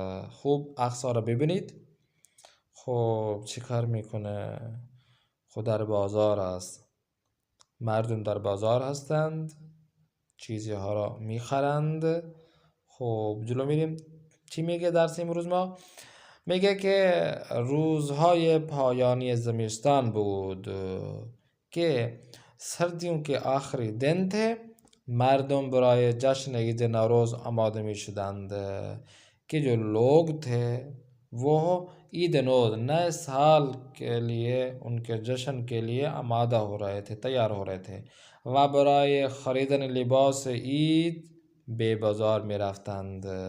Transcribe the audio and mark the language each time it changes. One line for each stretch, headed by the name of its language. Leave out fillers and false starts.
Persian: خوب اقصا را ببینید. خب چی کار میکنه؟ خود در بازار است، مردم در بازار هستند، چیزی ها را میخرند. خب جلو میریم. چی میگه درس امروز ما؟ میگه که روزهای پایانی زمستان بود که
Urdu: سردیوں کے آخری دن تھے.
Persian: مردم برای جشن عید نوروز آماده می شدند
Urdu: کہ جو لوگ تھے وہ عید نوروز نئے سال کے لیے ان کے جشن کے لیے آمادہ ہو رہے تھے، تیار ہو رہے تھے.
Persian: و برای خریدن لباس عید به بازار می رفتند.